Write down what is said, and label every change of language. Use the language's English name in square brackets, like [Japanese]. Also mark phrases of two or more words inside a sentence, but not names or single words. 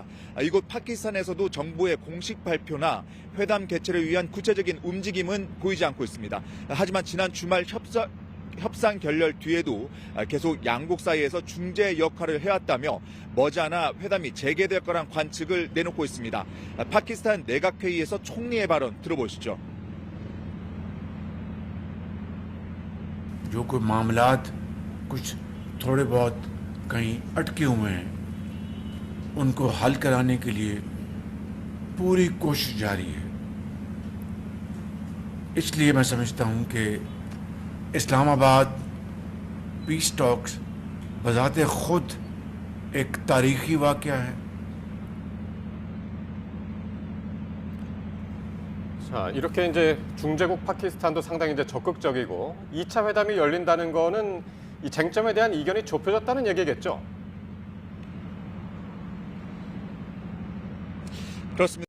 [Korean] 이곳 파키스탄에서도 정부의 공식 발표나 회담 개최를 위한 구체적인 움직임은 보이지 않고 있습니다. 하지만 지난 주말 협상 결렬 뒤에도 계속 양국 사이에서 중재 역할을 해왔다며 머지않아 회담이 재개될 거란 관측을 내놓고 있습니다. 파키스탄 내각회의에서 총리의 발언 들어보시죠. [Urdu] جو کوئی معاملات کچھ تھوڑے بہت کہیں اٹکے ہوئے ہیں ان کو حل کرانے کے لیے پوری کوشش جاری ہے. اس لیے میں سمجھتا ہوں کہ اسلام آباد [English] peace talks [Urdu] بذاتِ خود ایک تاریخی واقعہ ہے. [Korean] 자, 이렇게 이제 중재국 파키스탄도 상당히 이제 적극적이고 2차 회담이 열린다는 거는 이 쟁점에 대한 이견이 좁혀졌다는 얘기겠죠. 그렇습니다.